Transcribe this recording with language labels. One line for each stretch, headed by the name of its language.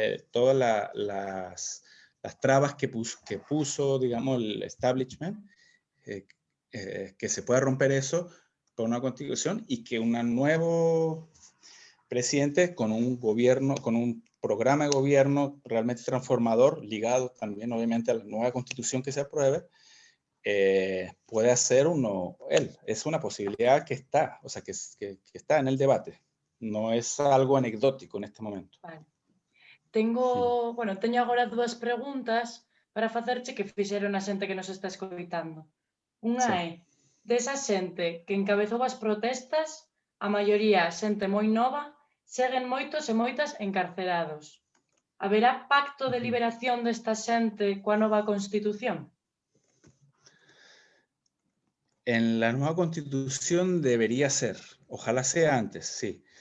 Spanish: todas las trabas que puso, digamos, el establishment, que se pueda romper eso por una constitución y que un nuevo presidente con un gobierno, con un programa de gobierno realmente transformador, ligado también obviamente a la nueva constitución que se apruebe, puede hacer él. Es una posibilidad que está, o sea, que está en el debate. No es algo anecdótico en este momento. Vale.
Galician: Teño agora dúas preguntas para facerche que fixeron a xente que nos está escoitando. Unha Sí. é, desa xente que encabezou as protestas, a maioría xente moi nova, seguen moitos e moitas encarcerados. Haberá pacto de liberación desta xente coa nova Constitución?
Spanish: En la nueva constitución debería ser, ojalá sea antes, sí.